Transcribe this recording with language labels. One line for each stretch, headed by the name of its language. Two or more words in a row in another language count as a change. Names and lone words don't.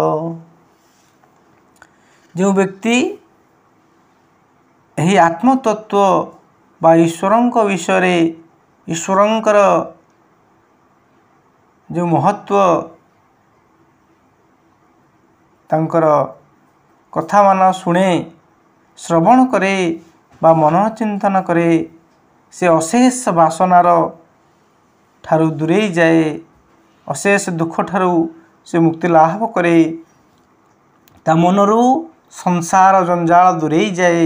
Odia: ଯୋ ବ୍ୟକ୍ତି ଏହି ଆତ୍ମତତ୍ୱ ବା ଈଶ୍ୱରଙ୍କ ବିଷୟ ଈଶ୍ୱରଙ୍କର ଯୋ ମହତ୍ୱ ତାଙ୍କର କଥା ମାନ ଶୁଣେ, ଶ୍ରବଣ କରେ ବା ମନନ ଚିନ୍ତନ କରେ, ସେ ଅଶେଷ ବାସନାର ଠାରୁ ଦୂରେଇ ଯାଏ, ଅଶେଷ ଦୁଃଖ ଠାରୁ ସେ ମୁକ୍ତି ଲାଭ କରେ। ତା ମନରୁ ସଂସାର ଜଞ୍ଜାଳ ଦୂରେଇ ଯାଏ।